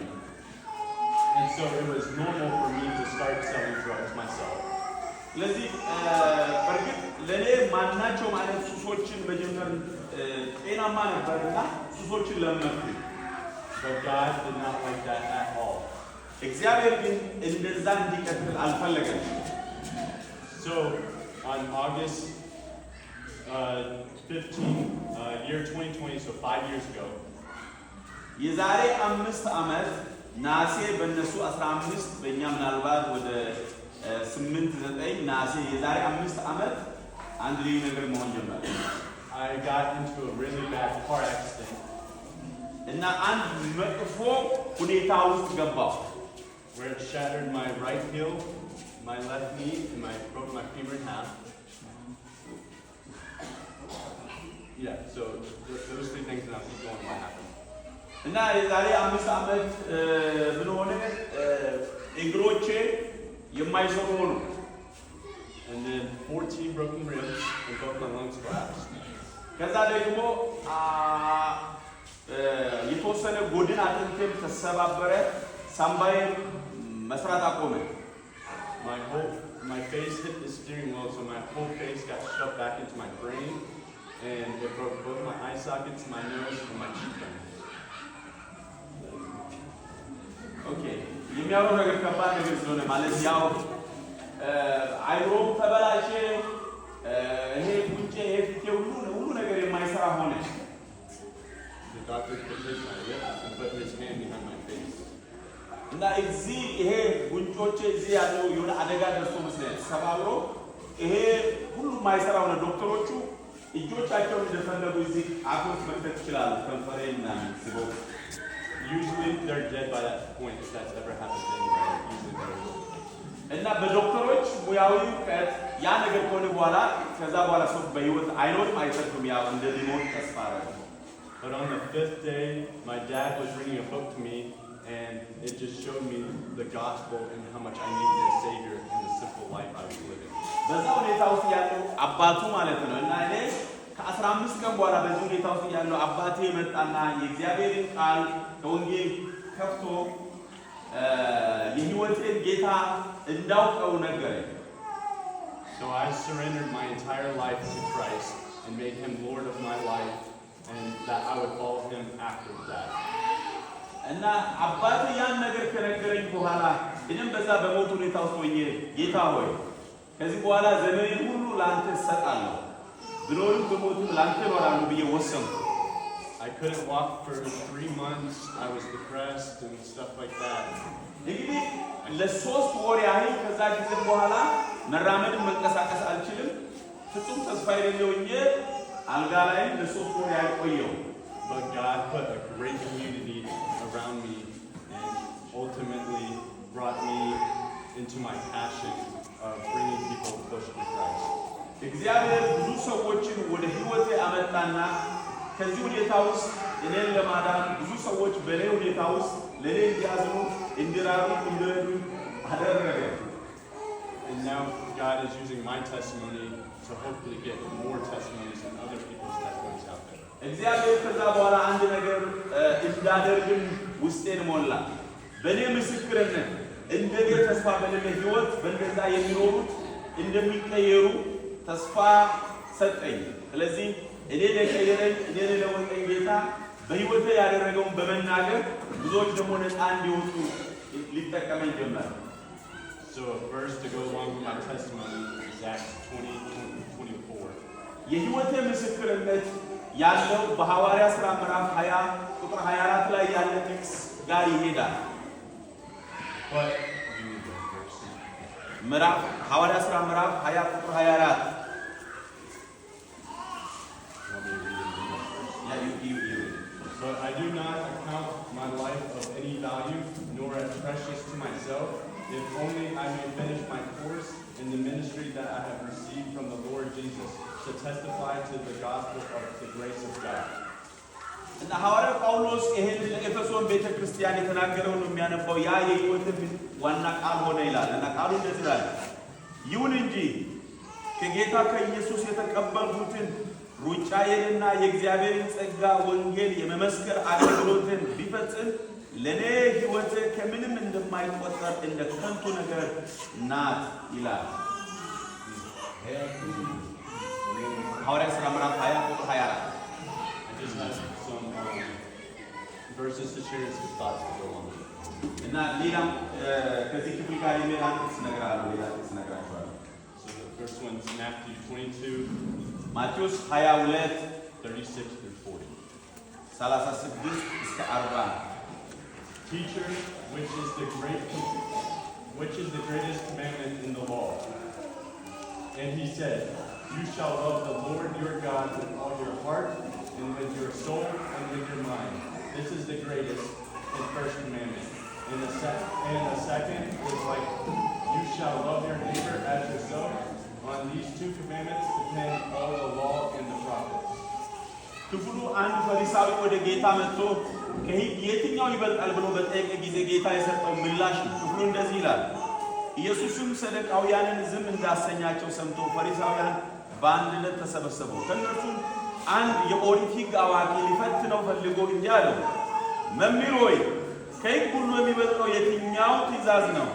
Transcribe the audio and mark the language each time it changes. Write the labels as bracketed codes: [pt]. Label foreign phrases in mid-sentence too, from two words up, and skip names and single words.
[en] And so it was normal for me to start selling drugs myself. [am] ስለዚህ በእርግጥ ለእኔ ማናቸው ማለት ሱሶችን መጀመር ጤናማ ነበርና ሱሶችን ለመድኩኝ። [en] But God did not like that at all. [am] እግዚአብሔር ግን እንደዛ እንዲቀጥል አልፈለገም። [en] So on August 15, year 2020, so 5 years ago, [am] የዛሬ 5 ዓመት ናሴ በእነሱ 15 በእኛ ምናልባት ወደ 8-9 ናሴ የዛሬ 5 ዓመት አንድ ልዩ ነገር መሆን ጀመረ። [en] I got into a really bad car accident. [am] እና አንድ መጥፎ ሁኔታ ውስጥ ገባሁ። [en] Where it shattered my right heel, my left knee, and broke my femur in half. Yeah, so those 3 things, and I'll keep going what happened. [am] እና የዛሬ 5 ዓመት ምን ሆነ? እግሮቼ የማይሰሩ ሆኑ። [en] And then 14 broken ribs and both my lungs collapsed. [am] ከዛ ደግሞ የተወሰነ ጎድን አጥንቴም ተሰባበረ። ሳምባዬ መስራት አቆመ። [en] My face hit the steering wheel, so my whole face got shoved back into my brain, and it broke both my eye sockets, my nose, and my cheekbone. Okay. [am] የሚያወራው ነገር ከባድ ነገር ስለሆነ ማለት ያው አይሮም ተበላሸ። ይሄ ጉንጬ ይሄ ፊቴ ሁሉ ነገር የማይሰራ ሆነ። [en] The doctor put his lip and put his hand behind my face. [am] እና እዚህ ይሄ ጉንጮቼ እዚህ ያለው የሆነ አደጋ ደርሶ መስለኝ ሰባብሮ ይሄ ሁሉ የማይሰራ ሆነ። ዶክተሮቹ እጆቻቸውን እንደፈለጉ እዚህ አፎት መክተት ይችላሉ። ከንፈሬና ሲቦ [en] Usually they're dead by that point if that's ever happened to anybody. Usually they're [am] እና በዶክተሮች ሙያዊ እውቀት ያ ነገር ከሆነ በኋላ ከዛ በኋላ ሰው በህይወት አይኖርም አይተርፍም። ያው እንደዚህ ሞት ተስፋ አደረገ። [en] But on the 5th day, my dad was reading a book to me, and it just showed me the gospel and how much I needed a Savior in the simple life I was living. [am] በዛ ሁኔታ ውስጥ ያለው አባቱ ማለት ነው እና እኔ ከ15 ቀን በኋላ በዚህ ሁኔታ ውስጥ ያለው አባቴ መጣና የእግዚአብሔርን ቃል ከወንጌል ከፍቶ የህይወቴን ጌታ እንዳውቀው ነገረኝ። [en] So I surrendered my entire life to Christ and made him Lord of my life, and that I would follow him after that. [am] እና አባቴ ያን ነገር ከነገረኝ በኋላ እኔም በዛ በሞት ሁኔታ ውስጥ ሆኜ ጌታ ሆይ ከዚህ በኋላ ዘመኔን ሁሉ ላንተ እሰጣለሁ ብሎንም በሞትም ላንተ እኖራለሁ ብዬ ወሰንኩ። [en] I couldn't walk for 3 months. I was depressed and stuff like that. [am] እንግዲህ ለሶስት ወር ያህል ከዛ ጊዜ በኋላ መራመድም መንቀሳቀስ አልችልም። ፍጹም ተስፋ የሌለው ሆኜ አልጋ ላይ ለሶስት ወር ያህል ቆየሁ። [en] But God put a great community around me and ultimately brought me into my passion of bringing people closer to Christ. [am] እግዚአብሔር ብዙ ሰዎችን ወደ ህይወቴ አመጣና ከዚህ ሁኔታ ውስጥ እኔን ለማዳን ብዙ ሰዎች በኔ ሁኔታ ውስጥ ለኔ እንዲያዝኑ እንዲራሩ እንዲረዱ አደረገ። [en] And now God is using my testimony to hopefully get more testimonies and other people's testimonies out there. [am] እግዚአብሔር ከዛ በኋላ አንድ ነገር እንዳደርግም ውስጤን ሞላ። በኔ ምስክርነት እንደኔ ተስፋ በሌለ ህይወት በእንደዛ የሚኖሩት እንደሚቀየሩ ተስፋ ሰጠኝ። ስለዚህ እኔ ለቀየረኝ እኔ ለወጠኝ ጌታ በህይወቴ ያደረገውን በመናገር ብዙዎች ደግሞ ነፃ እንዲወጡ ሊጠቀመኝ ጀመረ። [en] So a verse to go along with my testimony is Acts 20:24. [am] የህይወቴ ምስክርነት ያለው በሐዋርያት ሥራ ምዕራፍ 20 ቁጥር 24 ላይ ያለ ጥቅስ ጋር ይሄዳል። [en] But you need that verse. [am] ምዕራፍ ሐዋርያት ሥራ ምዕራፍ 20 ቁጥር 24 [en] But I do not account my life of any value, nor as precious to myself, if only I may finish my course in the ministry that I have received from the Lord Jesus, to testify to the gospel of the grace of God. [am] እና ሐዋርያው ጳውሎስ ይሄን ለኤፌሶን ቤተክርስቲያን የተናገረውን የሚያነባው ያ የህይወት ዋና ቃል ሆነ ይላል። እና ቃሉ እንደዚህ ይላል፣ ይሁን እንጂ ከጌታ ከኢየሱስ የተቀበልኩትን ሩጫዬንና የእግዚአብሔርን ጸጋ ወንጌል የመመስከር አገልግሎትን ቢፈጽም ለኔ ህይወት ከምንም እንደማይቆጠር እንደ ከንቱ ነገር ናት ይላል። ሐዋርያት ሥራ ምዕራፍ 20 ቁጥር 24 [en] I just have some verses to share and some thoughts to go on. [am] እና ሌላም ከዚህ ክፍል ጋር የሚል አንድ ጥቅስ እነግራለሁ። ሌላ ጥቅስ እነግራችኋለሁ። [en] So the first one is Matthew 22, [am] ማቴዎስ 22 [en] 36 through 40. [am] 36 እስከ 40 [en] Teacher, which is the greatest commandment in the law? And he said, you shall love the Lord your God with all your heart and with your soul and with your mind. This is the greatest and first commandment. And the second is like, you shall love your neighbor as yourself. On these two commandments depend all the law and the prophets. [am] ክፍሉ አንድ ፈሪሳዊ ወደ ጌታ መጥቶ ከሕግ የትኛው ይበልጣል ብሎ በጠየቀ ጊዜ ጌታ የሰጠው ምላሽ ክፍሉ እንደዚህ ይላል። ኢየሱስም ሰደቃውያንን ዝም እንዳሰኛቸው ሰምቶ ፈሪሳውያን በአንድነት ተሰበሰቡ። ከእነርሱም አንድ የኦሪት ሕግ አዋቂ ሊፈትነው ፈልጎ እንዲህ አለው፣ መምህር ሆይ ከሕግ ሁሉ የሚበልጠው የትኛው ትእዛዝ ነው?